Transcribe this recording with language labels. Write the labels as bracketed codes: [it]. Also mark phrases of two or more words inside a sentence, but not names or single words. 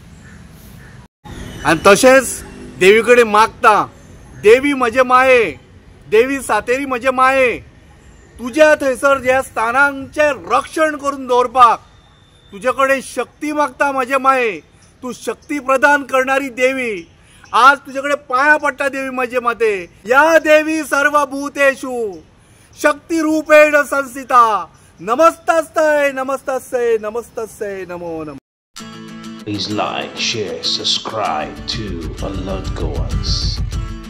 [kok] आनी तशेंच देवी कडेन मागता, देवी म्हजे माये, देवी सातेरी म्हजे माये, तुज्या थंयसर ह्या स्थानांचें रक्षण करून दवरपाक तुजे कडेन शक्ती मागता म्हजे माये. तूं शक्ती प्रदान करणारी देवी. आज तुजे कडेन पांया पडटा देवी म्हजे माते. [sa] या देवी सर्वभूतेषु शक्ती रूपेण संस्थिता. नमस्तस्यै नमस्तस्यै नमस्तस्यै नमो नमः. [en] Please like, share, subscribe to Alert Goans.